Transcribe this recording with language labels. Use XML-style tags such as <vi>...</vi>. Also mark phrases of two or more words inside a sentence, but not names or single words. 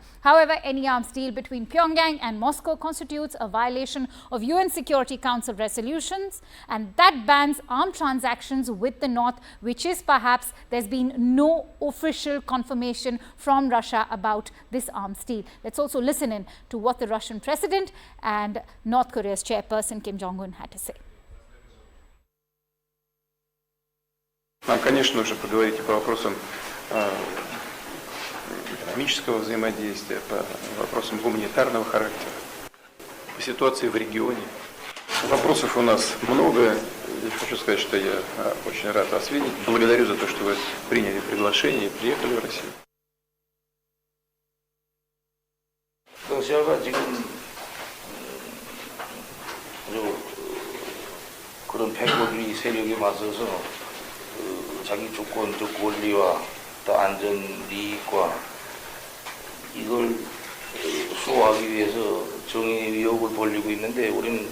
<en>However, any arms deal between Pyongyang and Moscow constitutes a violation of UN Security Council resolutions, and that bans armed transactions with the North, which is perhaps there's been no official confirmation from Russia about this arms deal. Let's also listen in to what the Russian president and North Korea's chairperson Kim Jong-un had to say.</en> <ru>Нам, конечно, нужно поговорить по вопросам экономического взаимодействия, по вопросам гуманитарного характера, по ситуации в регионе. Вопросов у нас много. Я хочу сказать, что я очень рад вас видеть. Благодарю за то, что вы приняли приглашение и приехали в Россию.</ru> <ko>러시아가 지금 아주 그런 패거리 세력에 맞서서 자기 주권적 권리와 또 안전 이익과 이걸 수호하기 위해서 정의 위협을 벌이고 있는데, 우리는</ko>